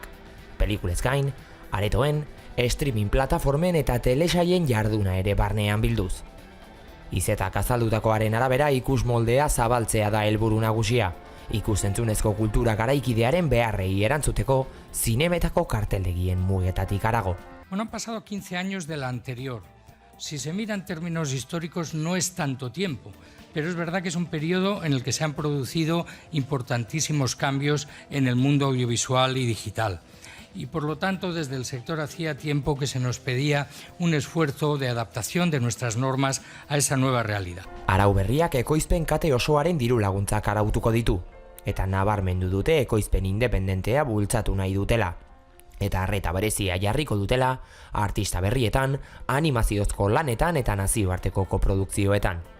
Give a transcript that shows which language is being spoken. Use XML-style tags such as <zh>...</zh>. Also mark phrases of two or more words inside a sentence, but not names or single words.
<eu>Pelikulez gain, aretoen, streaming plataformen eta telesaien jarduna ere barnean bilduz. Izetak azaldutakoaren arabera ikus moldea zabaltzea da helburu nagusia. Ikus-entzunezko kultura garaikidearen beharrei erantzuteko zinemetako karteldegien mugetatik harago.</eu> <es>Han pasado 15 años de la anterior. Si se mira en términos históricos no es tanto tiempo, pero es verdad que es un periodo en el que se han producido importantísimos cambios en el mundo audiovisual y digital. Y por lo tanto, desde el sector hacía tiempo que se nos pedía un esfuerzo de adaptación de nuestras normas a esa nueva realidad.</es> <eu>Arau berriak ekoizpen kate osoaren diru laguntzak arautuko ditu, eta nabarmendu dute ekoizpen independentea bultzatu nahi dutela. Eta arreta berezia jarriko dutela, artista berrietan, animaziozko lanetan eta nazioarteko koprodukzioetan.</eu>